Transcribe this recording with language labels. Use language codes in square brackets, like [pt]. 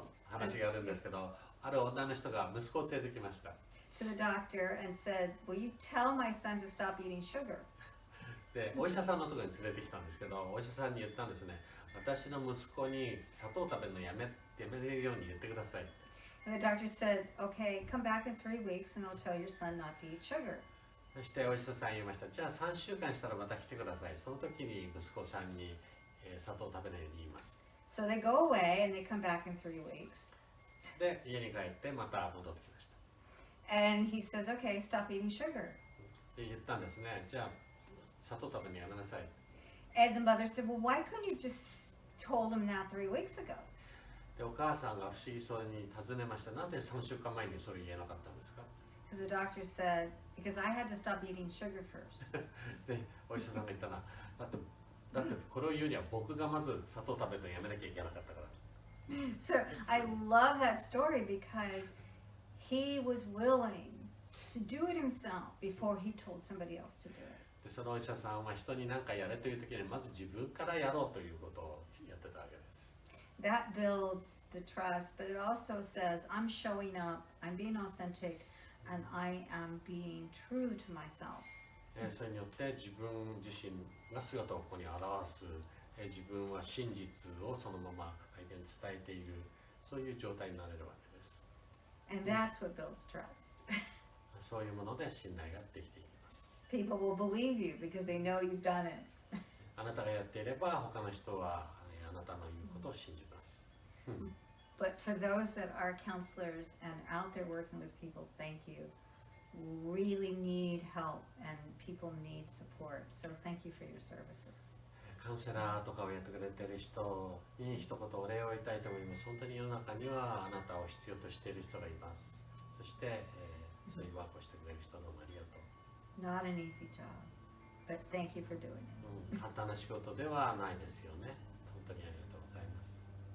[ja] 話があるんですけど、ある女の人が息子を連れてきました。 [en] To the doctor and said, "Will you tell my son to stop eating sugar?" [ja] で、お医者さんのところに連れてきたんですけど、お医者さんに言ったんですね。私の息子に砂糖食べるのやめれるように言ってください。 [en] And the doctor said, "Okay, come back in 3 weeks, and I'll tell your son not to eat sugar." [ja] そしてお医者さん言いました。じゃあ3週間したらまた来てください。その時に息子さんに、砂糖を食べないように言います。 [en] So they go away, and they come back in 3 weeks. [ja] で、家に帰ってまた戻ってきました。 [en] And he says, "Okay, stop eating sugar." [ja] で、言ったんですね。じゃあ砂糖食べるのやめなさい。 [en] And the mother said, "Well, why couldn't you just told him that 3 weeks ago?" [ja] で、お母さんが不思議そうに尋ねました。なんで3週間前にそれ言えなかったんですか？ [en] Because the doctor said, "Because I had to stop eating sugar first." [ja] で、お医者さんが言ったら、だってこれを言うには僕がまず砂糖食べるのやめなきゃいけなかったから。 [en] So I love that story because he was willing to do it himself before he told somebody else to do it. [ja] で、そのお医者さんは人に何かやれという時にまず自分からやろうということをやってたわけです。 [en] That builds the trust, but it also says, I'm showing up, I'm being authentic, and I am being true to myself. [ja] それによって自分自身が姿をここに表す、自分は真実をそのまま相手に伝えている、そういう状態になれるわけです。 [en] And that's what builds trust. [ja] そういうもので信頼ができていきます。 [en] People will believe you because they know you've done it. [ja] あなたがやっていれば他の人はあなたの言うことを信じます。 [en] But for those that are counselors and out there working with people, thank you. Really need help and people need support. So thank you for your services. [ja] カウンセラーとかをやってくれている人に一言お礼を言いたいと思います。本当に世の中にはあなたを必要としている人がいます。そして、そういうワークをしてくれる人どうもありがとう。 [en] Not an easy job, but thank you for doing it. [ja] 簡単な仕事ではないですよね。本当にありがとうございます。